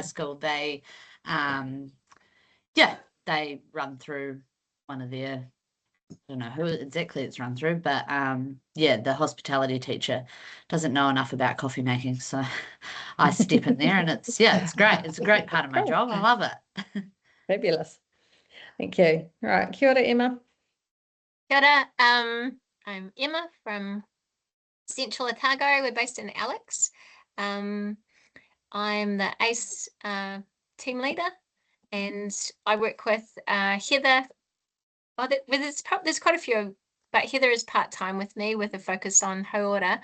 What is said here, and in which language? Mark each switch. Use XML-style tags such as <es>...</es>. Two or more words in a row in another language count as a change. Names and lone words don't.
<en>school they they run through one of their, I don't know who exactly it's run through, but the hospitality teacher doesn't know enough about coffee making, so I step in there and it's great. It's a great part of my Cool. job. I love it. Fabulous. Thank you. All right,</en> <mi>kia ora, Emma. Kia ora,</mi> <en>I'm Emma from Central Otago. We're based in Alex. I'm the ACE team leader, and I work with Heather. Well, there's quite a few, but Heather is part-time with me with a focus on Hauora.</en>